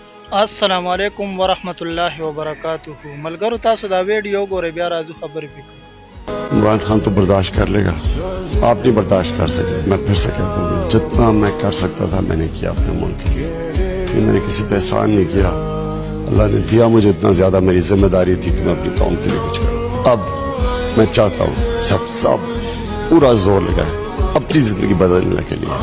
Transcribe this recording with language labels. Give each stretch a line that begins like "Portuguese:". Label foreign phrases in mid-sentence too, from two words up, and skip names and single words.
Arabic: السلام علیکم ورحمۃ اللہ وبرکاتہ
Pashto: ملګرو تاسو دا ویډیو ګورئ بیا راځو خبرې وکړو.
Urdu: عمران خان تو برداشت کر لے گا, آپ نہیں برداشت کر سکے. میں پھر سے کہتا ہوں, جتنا میں کر سکتا تھا میں نے کیا اپنے ملک کے لیے. میں نے کسی پہ احسان نہیں کیا. اللہ نے دیا مجھے اتنا زیادہ, میری ذمہ داری تھی کہ میں اپنی قوم کے لیے کچھ کروں. اب میں چاہتا ہوں کہ اب سب پورا زور لگائے اپنی زندگی بدلنے کے لیے.